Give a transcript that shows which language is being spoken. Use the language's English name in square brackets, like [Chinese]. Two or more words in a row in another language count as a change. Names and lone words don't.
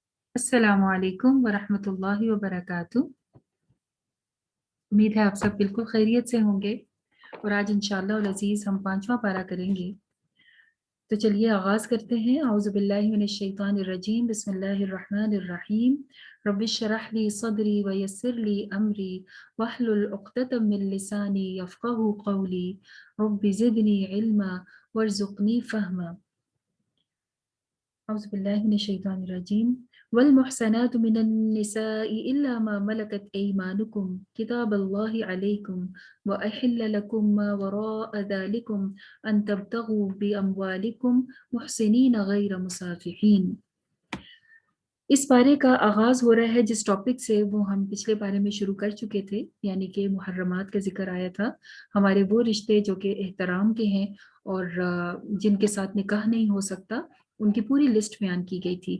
[Arabic] السلام عليكم ورحمة الله وبركاته. [Urdu] امید ہے آپ سب بالکل خیریت سے ہوں گے اور آج ان شاء اللہ عزیز ہم 5واں پارہ کریں گے. تو چلیے آغاز کرتے ہیں. [Arabic] أعوذ بالله من الشيطان الرجيم، بسم الله الرحمن الرحيم. رب اشرح لي صدري ويسر لي أمري واحلل عقدة من لساني يفقهوا قولي رب زدني علما وارزقني فهما. أعوذ بالله من الشيطان الرجيم. والمحصنات من النساء إلا ما ملكت أيمانكم كتاب الله عليكم وأحل لكم ما وراء ذلكم أن تبتغوا بأموالكم محصنين غير مسافحين. [Urdu] اس پارے کا آغاز ہو رہا ہے جس ٹاپک سے وہ ہم پچھلے پارے میں شروع کر چکے تھے، یعنی کہ محرمات کا ذکر آیا تھا. ہمارے وہ رشتے جو کہ احترام کے ہیں اور جن کے ساتھ نکاح نہیں ہو سکتا، ان کی پوری لسٹ بیان کی گئی تھی.